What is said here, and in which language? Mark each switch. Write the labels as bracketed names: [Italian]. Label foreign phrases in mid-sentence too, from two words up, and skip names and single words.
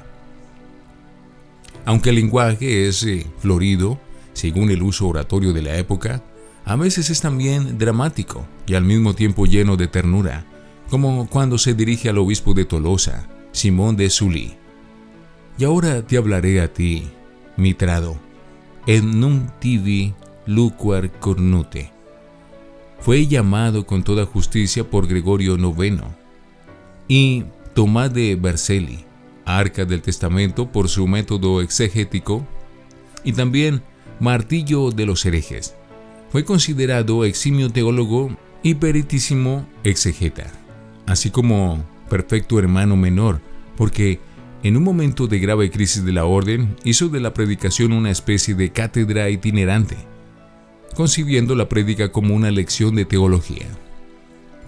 [Spanish] Aunque el lenguaje es florido, según el uso oratorio de la época, a veces es también dramático y al mismo tiempo lleno de ternura, como cuando se dirige al obispo de Tolosa, Simón de Sully. Y ahora te hablaré a ti, [Latin] mitrado, et nunc tibi luquar cornute. [Spanish] Fue llamado con toda justicia por Gregorio IX y Tomás de Vercelli, Arca del Testamento por su método exegético, y también martillo de los herejes. Fue considerado eximio teólogo y peritísimo exegeta, así como perfecto hermano menor, porque en un momento de grave crisis de la orden hizo de la predicación una especie de cátedra itinerante, concibiendo la prédica como una lección de teología.